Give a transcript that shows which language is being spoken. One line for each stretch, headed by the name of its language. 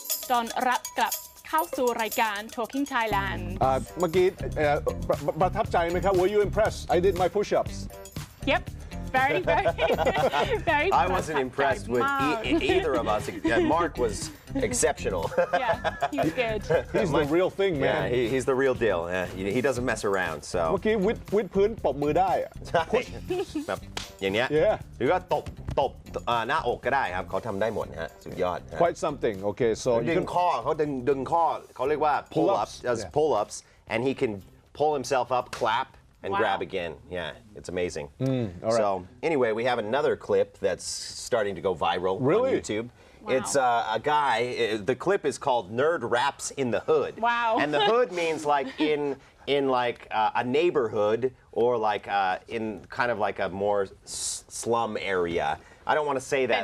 Thai: ตอนรับกลับเข้าสู่รายการ Talking Thailand เมื่อกี้ประทับใจไหมครับ
English: Were you impressed? I did my push-ups. Yep very very I wasn't impressed with either of us. Mark was exceptional. Yeah, he was good. He's the real thing, Yeah, man. he's the real deal. He doesn't mess around.
Thai: เมื่ อกี้วิดพื้นปรบมือได้อะ แบบอย่างเนี้ย
English: Yeah.
Thai: หรือว่าตบหน้าอกก็ได้ครับเขาทำได้หมดฮะสุดยอดฮะ
English: Quite something. Okay, so
Thai: ดึงข้อเขาดึงข้อเขาเรียกว่า pull ups does
English: Yeah. pull ups and he can pull himself up, clap and Wow. grab again. Yeah, it's amazing. all right. So anyway, we have another clip that's starting to go viral Really? on YouTube. It's a guy. The clip is called "Nerd Raps in the Hood." Wow. And the hood means like in like a neighborhood or like in kind of like a more slum area. I don't want to say that.